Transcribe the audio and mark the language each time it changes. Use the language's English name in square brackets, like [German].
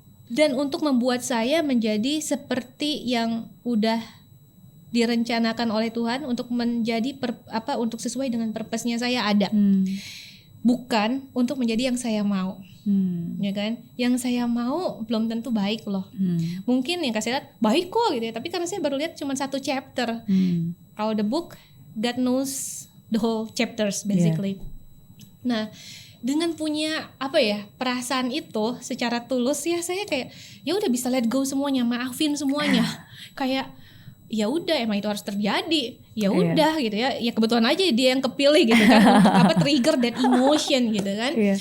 [Indonesian] Dan untuk membuat saya menjadi seperti yang udah direncanakan oleh Tuhan untuk menjadi untuk sesuai dengan purpose-nya saya ada. Bukan untuk menjadi yang saya mau. Ya kan? Yang saya mau belum tentu baik loh. Mungkin yang kasih lihat baik kok gitu ya, tapi karena saya baru lihat cuma 1 chapter. Kalau [English] the book, God knows the whole chapters basically. [Indonesian] Nah, dengan punya perasaan itu secara tulus ya, saya kayak ya udah bisa [English] let go [Indonesian] semuanya, maafin semuanya. Kayak ya udah emang itu harus terjadi. Ya udah gitu ya. Ya kebetulan aja dia yang kepilih gitu kan untuk [English] trigger that emotion [Indonesian] gitu kan.